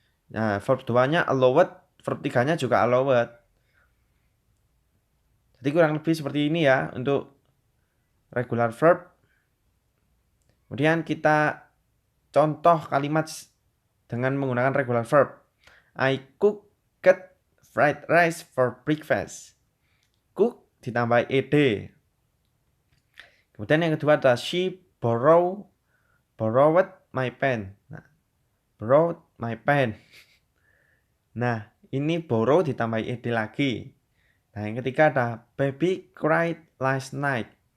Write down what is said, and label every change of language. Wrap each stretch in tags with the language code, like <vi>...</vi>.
<id>Nah, verb 2-nya allowed, verb 3-nya juga allowed. Jadi kurang lebih seperti ini ya untuk regular verb. Kemudian kita contoh kalimat dengan menggunakan regular verb.</id> <en>I cooked fried rice for breakfast.</en> <id>Cook ditambah ed. Kemudian yang kedua adalah</id> <en>she borrowed my pen.</en> <id>Nah, borrowed my pen. Nah, ini borrow ditambah ed lagi. Nah, yang ketiga ada</id> <en>baby cried last night.</en>